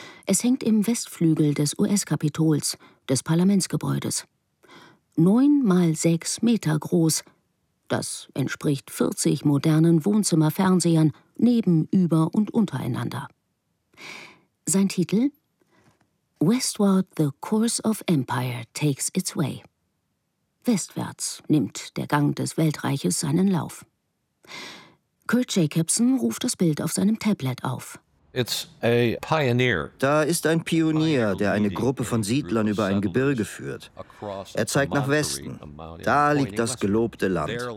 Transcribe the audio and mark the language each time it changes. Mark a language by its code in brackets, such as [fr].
[de] Es hängt im Westflügel des US-Kapitols, des Parlamentsgebäudes. 9 x 6 Meter groß. Das entspricht 40 modernen Wohnzimmerfernsehern neben, über und untereinander. Sein Titel? [en] Westward the course of empire takes its way. [de] Westwärts nimmt der Gang des Weltreiches seinen Lauf. Kurt Jacobson ruft das Bild auf seinem Tablet auf. Da ist ein Pionier, der eine Gruppe von Siedlern über ein Gebirge führt. Er zeigt nach Westen. Da liegt das gelobte Land.